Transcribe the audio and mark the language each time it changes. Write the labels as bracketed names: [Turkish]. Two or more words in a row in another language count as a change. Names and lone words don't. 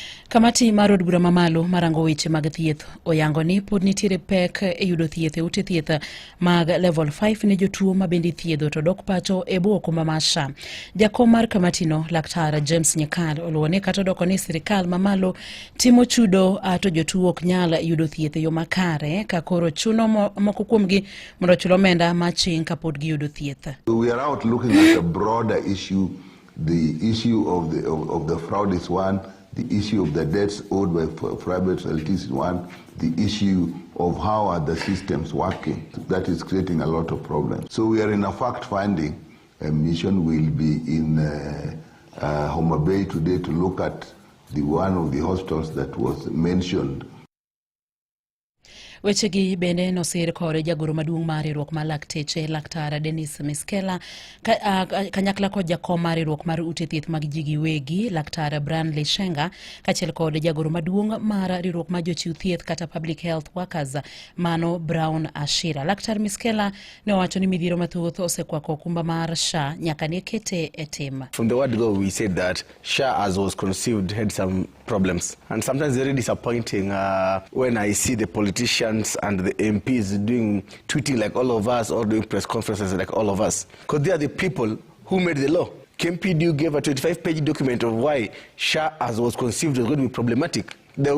[Luo (Kenya and Tanzania)] Kamati mar od bura mamalo marango weche mag thieth oyango ni pod nitiere pek e yudo thieth e ute thieth mag level 5 ne jotuo ma bende thiedho to dok pacho e bwo okumba mar SHA. Jakom mar kamati no Laktar James Nyakal oluwo ni kata doko ni sirikal mamalo timo chudo to jotuo ok nyal yudo thieth e yo makare ka koro chuno moko kuomgi mondo chul omenda maching kapod giyudo thieth. [English] We are out looking at a broader issue. The issue of the fraud is one. The issue of the debts owed by private LTs is one. The issue of how are the systems working. That is creating a lot of problems. So we are in a fact-finding mission. We'll be in Homa Bay today to look at one of the hospitals that was mentioned. [Luo (Kenya and Tanzania)] Wechegi bende nosir kod jagoro maduong' mar riwruok mar lakteche Laktar Dennis Miskela kanyakla kod jakom mar riwruok mar ute thieth mag ji giwegi Laktar Branley Shenga kachiel kod jagoro maduong' mar riwruok mar jochiw thieth kata [English] public health workers [Luo (Kenya and Tanzania)] Mano Brown Ashira. Laktar Miskela ne owacho ni midhiero mathoth osekwako okumba mar SHA nyaka ne kete e tim. [English] From the word go, we said that SHA as was conceived had some problems, and sometimes very disappointing when I see the politicians and the MPs tweeting like all of us or doing press conferences like all of us, because they are the people who made the law. KMPDU gave a 25-page document of why SHA as was conceived was going to be problematic.